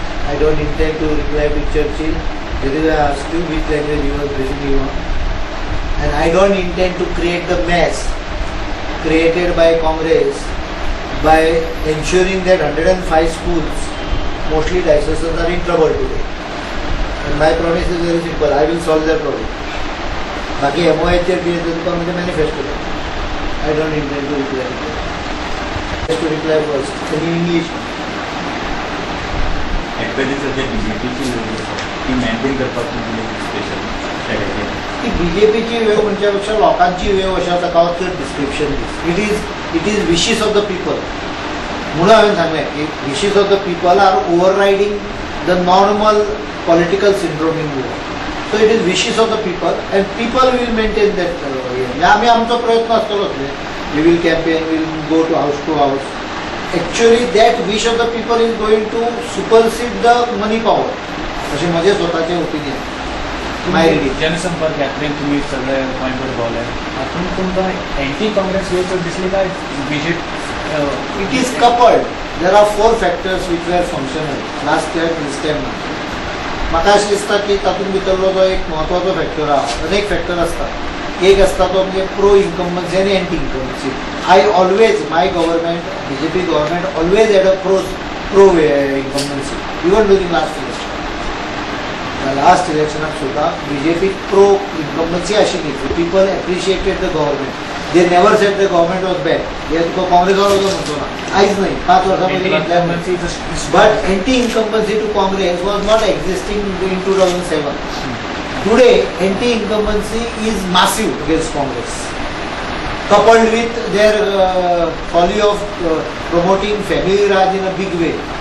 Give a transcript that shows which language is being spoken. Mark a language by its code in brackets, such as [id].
[en] I don't intend to reply to Churchill. This is I asked you which language you are basically on. And I don't intend to create the mess created by Congress by ensuring that 105 schools, mostly dioceses, are in trouble today. And my promise is very simple, I will solve their problem. [kok] बाकी MOI chair B तुमकां म्हणजे manifesto. [en] I don't intend to reply to that. Just to reply first in English. [kok] Actually सध्या बीजेपीची ती मेंटेन करपाक special strategy. ती बीजेपीची वेव म्हणजे पेक्षा लोकांची वेव अशें ताका चड डिस्क्रिप्शन दीस. [en] It is wishes of the people. [kok] म्हणून हांवें सांगलें की [en] Wishes of the people are overriding the normal political syndrome in Goa. So it is wishes of the people and people will maintain that. [kok] आमी आमचो प्रयत्न आसतलोच न्ही. [en] We will campaign, will go to houses. Actually that wish of the people is going to supersede the money power. [kok] अशें म्हजें स्वताचें opinion. [en] My reading. [kok] जनसंपर्क यात्रेन तुम्ही सगळे पॉयंटवर पावले. हातून तुमकां एंटी काँग्रेस वेव चड दिसली काय BJP? [en] It is coupled. There are 4 factors which were functional last year this time now. [kok] म्हाका अशें दिसता की तातूंत भितरलो जो एक म्हत्वाचो फॅक्टर आहा, अनेक फॅक्टर आसता. एक आसता तो म्हणजे प्रो इन्कम्बन्सी आनी anti incumbency. [en] I always, my government, BJP government always had a pro incumbency, even during last election. The last election सुद्धा BJP pro incumbency आशिल्ली. People appreciated the government. They never said the government was bad. [kok] हे तुका काँग्रेसवालो म्हणतो ना, आयज नाही 5 वर्सां पयलीं. [en] But anti incumbency to Congress was not existing in 2007. Today anti incumbency is massive against Congress, coupled with their folly of promoting family Raj in a big way.